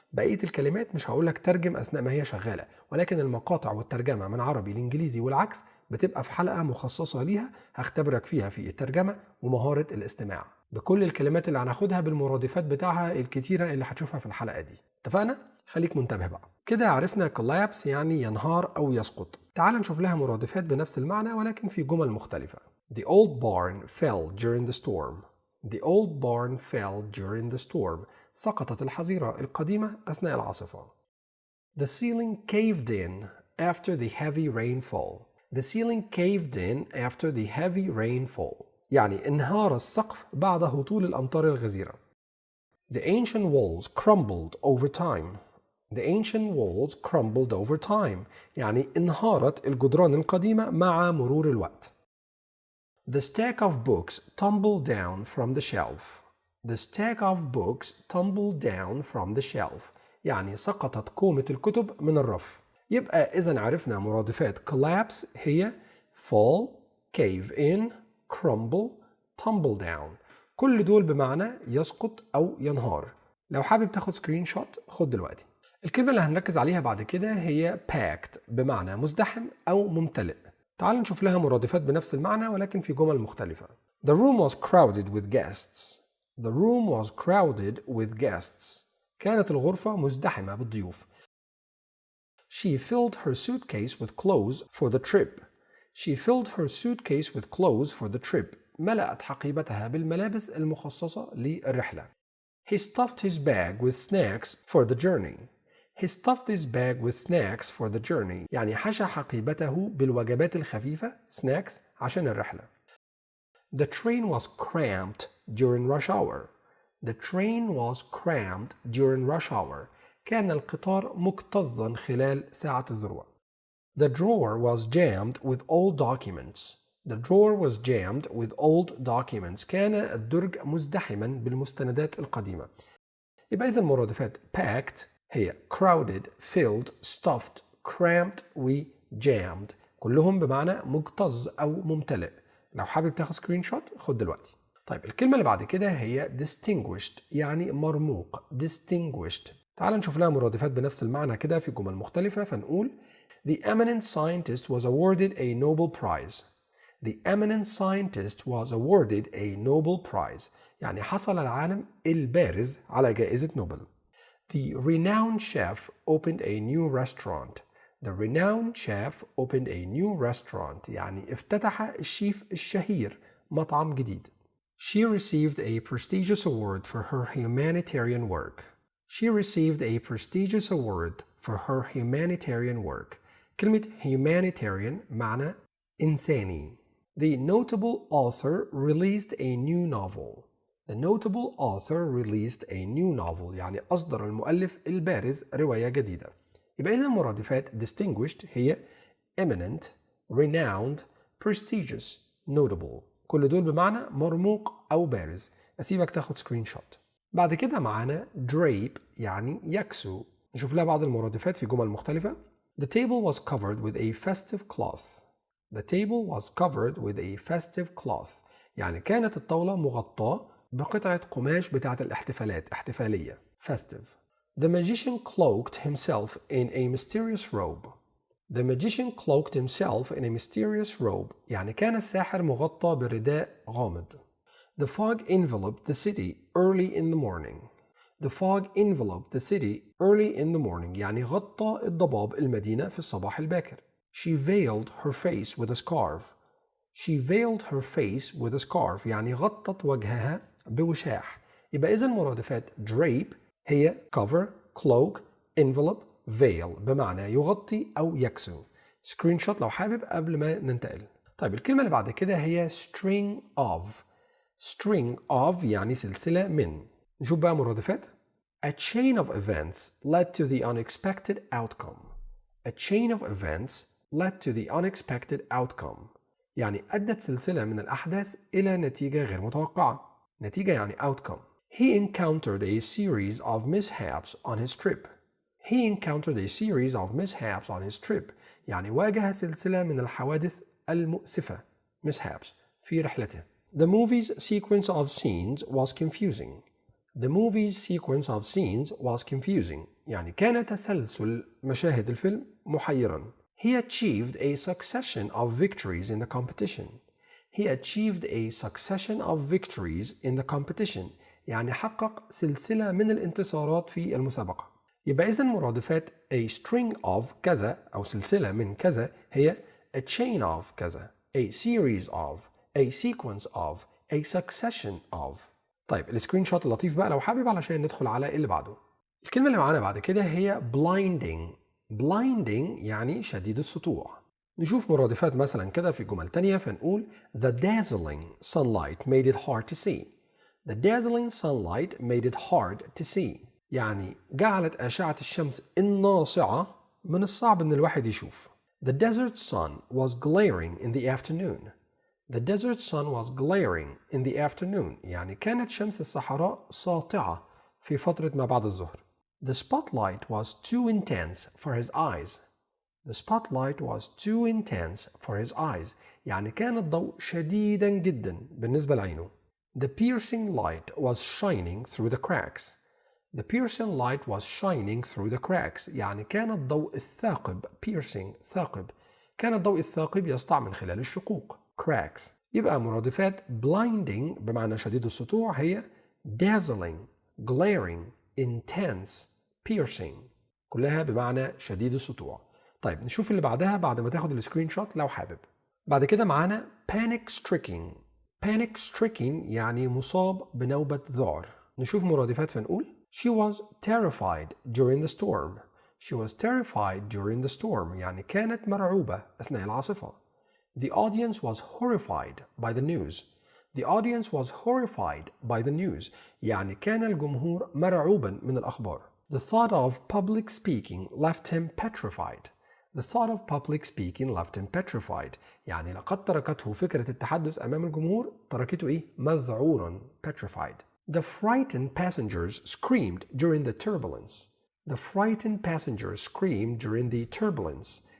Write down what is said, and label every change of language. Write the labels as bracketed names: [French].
[Arabic] بقيه الكلمات مش هقول لك ترجم اثناء ما هي شغاله، ولكن المقاطع والترجمه من عربي لانجليزي والعكس بتبقى في حلقه مخصصه ليها، هختبرك فيها في الترجمه ومهاره الاستماع بكل الكلمات اللي هناخدها بالمرادفات بتاعها الكتيره اللي هتشوفها في الحلقه دي. اتفقنا؟ خليك منتبه بقى. كده عرفنا collapse يعني ينهار أو يسقط. تعال نشوف لها مرادفات بنفس المعنى ولكن في جمل مختلفة. [English] The old barn fell during the storm. The old barn fell during the storm. [Arabic] سقطت الحظيرة القديمة أثناء العاصفة. [English] The ceiling caved in after the heavy rainfall. The ceiling caved in after the heavy rainfall. [Arabic] يعني انهار السقف بعد هطول الأمطار الغزيرة. [English] The ancient walls crumbled over time. The ancient walls crumbled over time. [Arabic] يعني انهارت الجدران القديمة مع مرور الوقت. [English] The stack of books tumbled down from the shelf. The stack of books tumbled down from the shelf. [Arabic] يعني سقطت كومة الكتب من الرف. يبقى إذا عرفنا مرادفات collapse هي fall, cave in, crumble, tumble down. كل دول بمعنى يسقط أو ينهار. لو حابب تاخد سكرين شوت خد دلوقتي. الكلمة اللي هنركز عليها بعد كده هي packed بمعنى مزدحم أو ممتلئ. تعال نشوف لها مرادفات بنفس المعنى ولكن في جمل مختلفة. [English] The room was crowded with guests. The room was crowded with guests. [Arabic] كانت الغرفة مزدحمة بالضيوف. [English] She filled her suitcase with clothes for the trip. She filled her suitcase with clothes for the trip. [Arabic] ملأت حقيبتها بالملابس المخصصة للرحلة. [English] He stuffed his bag with snacks for the journey. He stuffed his bag with snacks for the journey. [Arabic] يعني حشى حقيبته بالوجبات الخفيفة snacks عشان الرحلة. [English] The train was cramped during rush hour. The train was cramped during rush hour. [Arabic] كان القطار مكتظا خلال ساعة الذروة. [English] The drawer was jammed with old documents. The drawer was jammed with old documents. [Arabic] كان الدرج مزدحما بالمستندات القديمة. يبقى إذا المرادفات packed هي crowded, filled, stuffed, cramped و jammed. كلهم بمعنى مكتظ أو ممتلئ. لو حابب تاخد سكرين شوت خد دلوقتي. طيب الكلمة اللي بعد كده هي distinguished يعني مرموق. [English] distinguished. [Arabic] تعال نشوف لها مرادفات بنفس المعنى كده في جمل مختلفة فنقول [English] The eminent scientist was awarded a Nobel Prize. The eminent scientist was awarded a Nobel Prize. [Arabic] يعني حصل العالم البارز على جائزة نوبل. [English] The renowned chef opened a new restaurant. The renowned chef opened a new restaurant. [Arabic] يعني افتتح الشيف الشهير مطعم جديد. [English] She received a prestigious award for her humanitarian work. She received a prestigious award for her humanitarian work. [Arabic] كلمة humanitarian معنى إنساني. [English] The notable author released a new novel. The notable author released a new novel. [Arabic] يعني أصدر المؤلف البارز رواية جديدة. يبقى إذا مرادفات distinguished هي eminent, renowned, prestigious, notable. كل دول بمعنى مرموق أو بارز. أسيبك تاخد سكرين شوت. بعد كده معانا drape يعني يكسو. نشوف لها بعض المرادفات في جمل مختلفة. [English] The table was covered with a festive cloth. The table was covered with a festive cloth. [Arabic] يعني كانت الطاولة مغطاة بقطعة قماش بتاعة الاحتفالات احتفالية festive. [English] The magician cloaked himself in a mysterious robe. The magician cloaked himself in a mysterious robe. [Arabic] يعني كان الساحر مغطى برداء غامض. [English] The fog enveloped the city early in the morning. The fog enveloped the city early in the morning. [Arabic] يعني غطى الضباب المدينة في الصباح الباكر. [English] She veiled her face with a scarf. She veiled her face with a scarf. [Arabic] يعني غطت وجهها بوشاح. يبقى إذن مرادفات drape هي cover, cloak, envelope, veil بمعنى يغطي أو يكسو. سكرين شوت لو حابب قبل ما ننتقل. طيب الكلمة اللي بعد كده هي string of. string of يعني سلسلة من. نشوف بقى مرادفات. [English] A chain of events led to the unexpected outcome. A chain of events led to the unexpected outcome. [Arabic] يعني أدت سلسلة من الأحداث إلى نتيجة غير متوقعة. نتيجة يعني outcome. [English] He encountered a series of mishaps on his trip. He encountered a series of mishaps on his trip. [Arabic] يعني واجه سلسلة من الحوادث المؤسفة mishaps في رحلته. [English] The movie's sequence of scenes was confusing. The movie's sequence of scenes was confusing. [Arabic] يعني كان تسلسل مشاهد الفيلم محيرا. [English] He achieved a succession of victories in the competition. He achieved a succession of victories in the competition. [Arabic] يعني حقق سلسلة من الانتصارات في المسابقة. يبقى إذن مرادفات a string of كذا أو سلسلة من كذا هي a chain of كذا, a series of, a sequence of, a succession of. طيب السكرين شوت اللطيف بقى لو حابب علشان ندخل على اللي بعده. الكلمة اللي معانا بعد كده هي blinding. blinding يعني شديد السطوع. نشوف مرادفات مثلا كده في جمل تانية فنقول [English] The dazzling sunlight made it hard to see. The dazzling sunlight made it hard to see. [Arabic] يعني جعلت أشعة الشمس الناصعة من الصعب إن الواحد يشوف. [English] The desert sun was glaring in the afternoon. The desert sun was glaring in the afternoon. [Arabic] يعني كانت شمس الصحراء ساطعة في فترة ما بعد الظهر. [English] The spotlight was too intense for his eyes. The spotlight was too intense for his eyes. [Arabic] يعني كان الضوء شديدا جدا بالنسبة لعينه. [English] The piercing light was shining through the cracks. The piercing light was shining through the cracks. [Arabic] يعني كان الضوء الثاقب piercing ثاقب. كان الضوء الثاقب يسطع من خلال الشقوق cracks. يبقى مرادفات blinding بمعنى شديد السطوع هي dazzling, glaring, intense, piercing. كلها بمعنى شديد السطوع. طيب نشوف اللي بعدها بعد ما تاخد السكرين شوت لو حابب. بعد كده معانا panic stricken. panic stricken يعني مصاب بنوبة ذعر. نشوف مرادفات فنقول [English] She was terrified during the storm. She was terrified during the storm. [Arabic] يعني كانت مرعوبة أثناء العاصفة. [English] The audience was horrified by the news. The audience was horrified by the news. [Arabic] يعني كان الجمهور مرعوبا من الأخبار. [English] The thought of public speaking left him petrified. The thought of public speaking left him petrified. [Arabic] يعني لقد تركته فكرة التحدث أمام الجمهور تركته إيه؟ مذعورا petrified. [English] The frightened passengers screamed during the turbulence. The frightened passengers screamed during the turbulence.